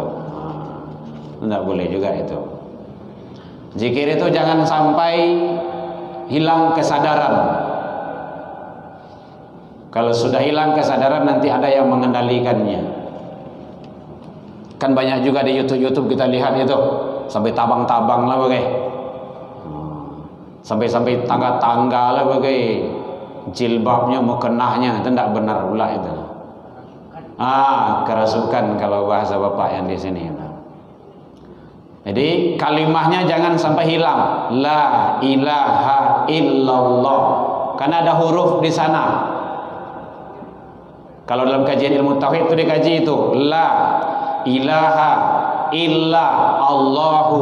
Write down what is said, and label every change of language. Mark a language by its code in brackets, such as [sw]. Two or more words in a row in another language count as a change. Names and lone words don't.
[id] Tidak boleh juga itu. Zikir itu jangan sampai hilang kesadaran. Kalau sudah hilang kesadaran, nanti ada yang mengendalikannya. Kan banyak juga di YouTube kita lihat itu, sampai tabang-tabang lah bagai, sampai tangga-tangga lah bagai, jilbabnya mukenahnya, itu tidak benar pula itu. Kerasukan kalau bahasa bapak yang di sini. Jadi kalimahnya jangan sampai hilang. [ar] La ilaha illallah. [id] Karena ada huruf di sana. Kalau dalam kajian ilmu tauhid itu dikaji itu [ar] la ilaha illa Allahu.